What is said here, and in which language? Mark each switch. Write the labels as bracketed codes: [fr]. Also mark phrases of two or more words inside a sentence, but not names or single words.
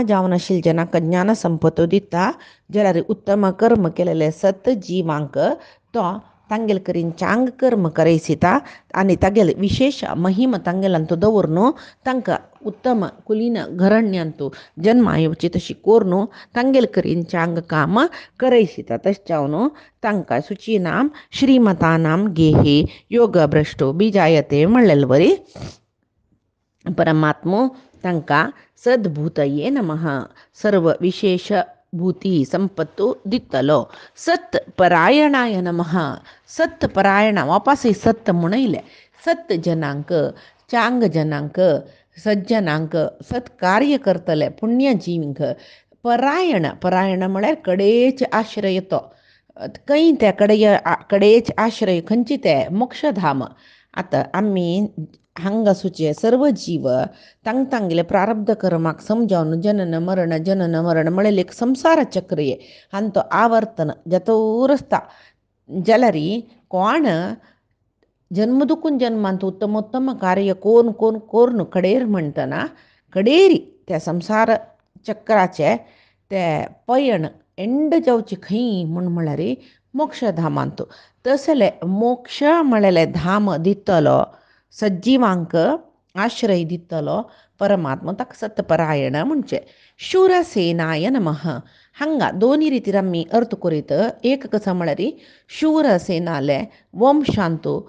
[kok] जावन आशिल्ल्या जनांक ज्ञान संपत्तो दिता जाल्यार उत्तम कर्म केलेले सत जिवांक तो तांगेल करीन चांग कर्म करयसिता आनी तागेल विशेष महिम तांगेलांतू दवरून तांकां उत्तम कुलीन घरण्यांतू जन्मा येवची तशी कोरून तांगेल करीन चांग काम करयसिता तशें जावन तांकां [sa] शुचीनाम श्रीमतानाम गेहे योगभ्रश्टो बी जायते [kok] म्हणलेले वरी परमात्मो तांकां [sa] सद्भूतये नमः [kok] सर्व विशेष भूती संपत्तू दितलो [sa] सत्परायणाय नमः [kok] सत्परायण वापसय सत्त म्हणयले सत्त जनांक चांग जनांक सज्जनांक सत्कार्य करतले पुण्यजीवींक परायण म्हळ्यार कडेच आश्रय तो खंय ते कडेच आश्रय खंयचे ते मोक्षधाम आतां आमी हांगा सुचे सर्व जीव तांगेले प्रारब्ध कर्माक समजावन जनन मरण म्हळें एक संसार चक्र ये आनी तो आवर्तन जतोर आसता जाल्यार कोण जन्म दुखून जन्मांत उत्तमोत्तम कार्य कोरून कडेर म्हणटना कडेरी त्या संसार चक्राचे ते पयण एंड जावचे खंय म्हळ्यार मोक्षधामांत तसले मोक्ष म्हळेले धाम दितलो सज्जीवांक आश्रय दितलो परमात्मा ताका सत्परायण म्हणचे [sa] शूरसेनाय नमः [kok] हांगा दोनी रितीर आमी अर्थ करीत एक कसो म्हळ्यार शूरसेनाले वंशांतू